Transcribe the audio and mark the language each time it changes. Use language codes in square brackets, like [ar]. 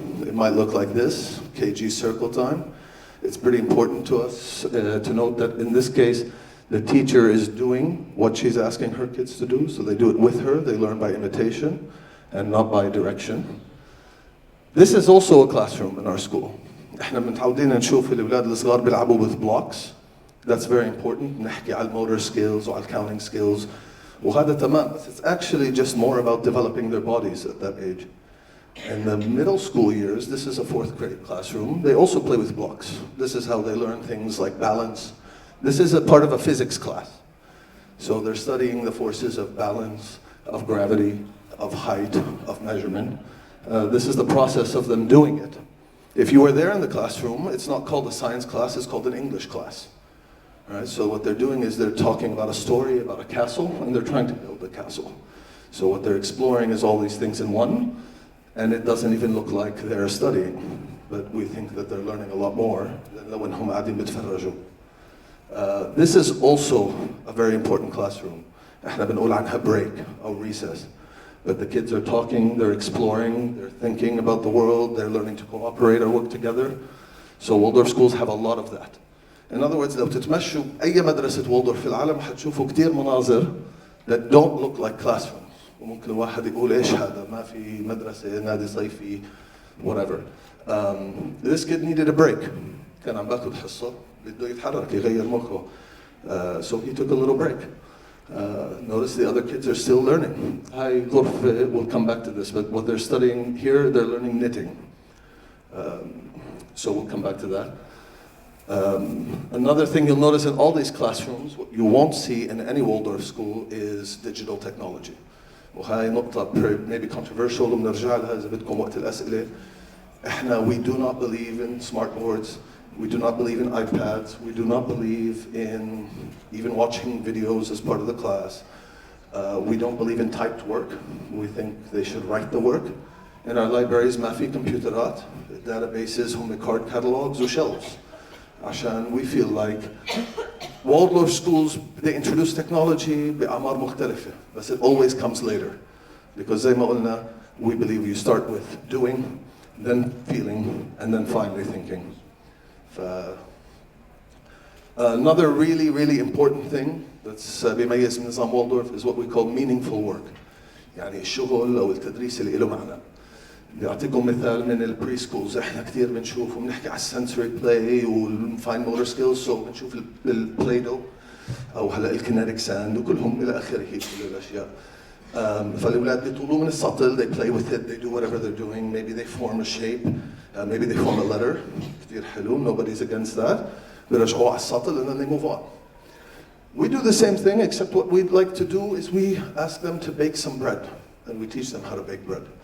[en] It might look like this, KG circle time. It's pretty important to us to note that in this case, the teacher is doing what she's asking her kids to do, so they do it with her, they learn by imitation and not by direction. This is also a classroom in our school. [ar] احنا متعودين نشوف الأولاد الصغار بيلعبوا [en] with blocks. That's very important. [ar] نحكي على [en] motor skills [ar] وعلى [en] counting skills. [ar] وهذا تمام, [en] but it's actually just more about developing their bodies at that age. In the middle school years, this is a 4th grade classroom. They also play with blocks. This is how they learn things like balance. This is a part of a physics class. So they're studying the forces of balance, of gravity, of height, of measurement. This is the process of them doing it. If you were there in the classroom, it's not called a science class, it's called an English class. All right, so what they're doing is they're talking about a story, about a castle, and they're trying to build the castle. So what they're exploring is all these things in one, and it doesn't even look like they're studying. But we think that they're learning a lot more than [ar] لو إنهم قاعدين بيتفرجوا. [en] This is also a very important classroom. [ar] احنا بنقول عنها [en] break or recess. But the kids are talking, they're exploring, they're thinking about the world, they're learning to cooperate or work together. So Waldorf schools have a lot of that. [ar] In other words, لو تتمشوا أي مدرسة والدورف في العالم حتشوفوا كتير مناظر [en] that don't look like classrooms. [ar] وممكن الواحد يقول إيش هذا ما في مدرسة نادي صيفي [en] whatever. This kid needed a break. [ar] كان عم باخذ حصة بده يتحرك يغير مخه. [en] So he took a little break. Notice the other kids are still learning. We'll come back to this, but what they're studying here, they're learning knitting. So we'll come back to that. Another thing you'll notice in all these classrooms, what you won't see in any Waldorf school is digital technology. [ar] وهاي نقطة [en] maybe controversial [ar] وبنرجع لها إذا بدكم وقت الأسئلة. [en] We do not believe in smart boards. We do not believe in iPads. We do not believe in even watching videos as part of the class. We don't believe in typed work. We think they should write the work. In our libraries [ar] ما في كمبيوترات. [en] Databases هم card catalogs وshelves. [ar] عشان [en] we feel like Waldorf schools, they introduce technology [ar] بأعمار مختلفة. [en] But it always comes later. Because [ar] زي ما قلنا, [en] we believe you start with doing, then feeling, and then finally thinking. Another really, really important thing that's [ar] بيميز من نظام [en] Waldorf is what we call meaningful work. [ar] يعني الشغل أو التدريس اللي له معنى. بيعطيكم مثال من البري سكولز احنا كثير بنشوف وبنحكي على [en] السنسوري بلاي والفاين motor skills [ar] سو بنشوف البلاي دو او هلا الكينيتيك ساند وكلهم الى اخره كل الاشياء. فالاولاد بيطولوا من السطل, [en] they play with it, they do whatever they're doing, maybe they form a shape, maybe they form a letter, [ar] كثير حلو, [en] nobody's against that. [ar] بيرجعوا على السطل [en] and then they move on. We do the same thing, except what we'd like to do is we ask them to bake some bread and we teach them how to bake bread.